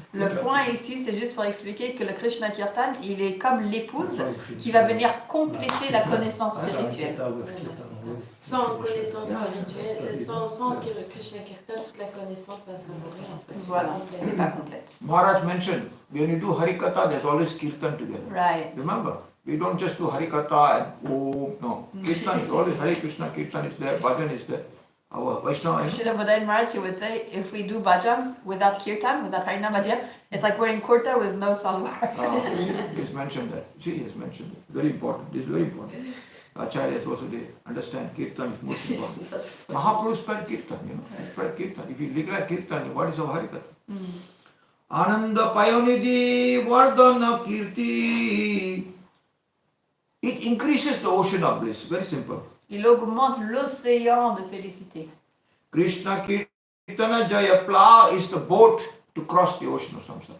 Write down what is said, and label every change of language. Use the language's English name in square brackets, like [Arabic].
[French] Le point ici, c'est juste pour expliquer que le Krishna Kirtan, il est comme l'épouse qui va venir compléter la connaissance spirituelle. Sans connaissance spirituelle, sans Krishna Kirtan, toute la connaissance à savourer en fait. Voilà, C'est c'est pas complète. [English] Maharaj mentioned, when you do Harikatha, there's always Kirtan together. Right. Remember, we don't just do Harikatha and Om, no. Kirtan is always Hare Krishna, Kirtan is there, Bhajan is there. Our Vaishnava, Srila Bodhayan Maharaj, he would say, if we do bhajans without kirtan, without Harinam Bhajan, it's like we're in kurta with no salwar. he's mentioned that. See, he has mentioned it. Very important. This is very important. Acharyas also, they understand Kirtan is most important. Mahaprabhu spread Kirtan, he spread Kirtan. If you neglect Kirtan, what is our Harikatha? Ananda Payonidhi Vardhana Kirti. It increases the ocean of bliss. Very simple. [French] Il augmente l'océan de félicité. [English] Krishna Kirtana Jaya Pla is the boat to cross the ocean of samsara.